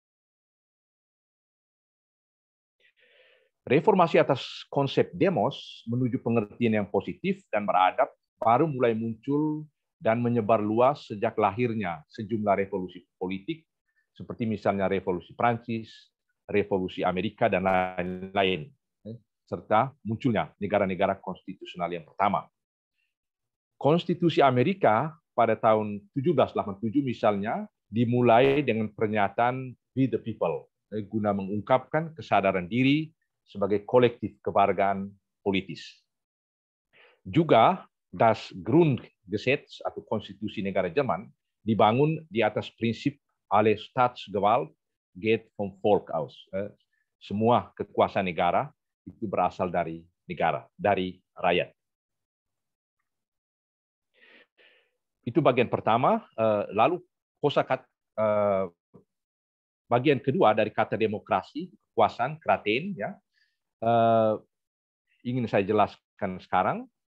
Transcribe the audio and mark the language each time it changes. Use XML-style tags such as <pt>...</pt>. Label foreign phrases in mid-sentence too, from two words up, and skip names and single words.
<id>Reformasi atas konsep demos menuju pengertian yang positif dan beradab baru mulai muncul dan menyebar luas sejak lahirnya sejumlah revolusi politik seperti misalnya revolusi Prancis, revolusi Amerika, dan lain-lain, serta munculnya negara-negara konstitusional yang pertama. Konstitusi Amerika pada tahun 1787 misalnya dimulai dengan pernyataan</id> <en>"We the people"</en> <id>guna mengungkapkan kesadaran diri sebagai kolektif kewargaan politis. Juga Das Grundgesetz atau konstitusi negara Jerman dibangun di atas prinsip</id> <de>alle Staatsgewalt geht vom Volk aus.</de> <id>Semua kekuasaan negara itu berasal dari negara, dari rakyat. Itu bagian pertama. Lalu kosakata bagian kedua dari kata demokrasi, kekuasaan, kratein, ya, ingin saya jelaskan sekarang.</id>